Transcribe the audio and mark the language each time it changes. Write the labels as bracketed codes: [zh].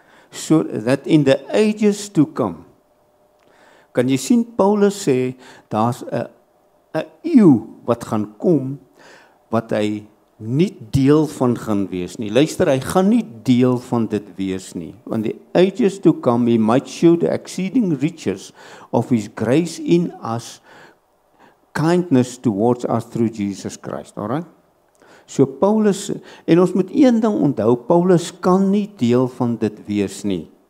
[en] So that in the ages to come. [af] Kan jy sien, Paulus sê, daar's 'n eeu wat gaan kom, wat hy nie deel van gaan wees nie. Luister, hy gaan nie deel van dit wees nie. [en] On the ages to come, he might show the exceeding riches of his grace in us, kindness towards us through Jesus Christ. Alright? [af] So Paulus, en ons moet een ding onthou, Paulus kan nie deel van dit wees nie.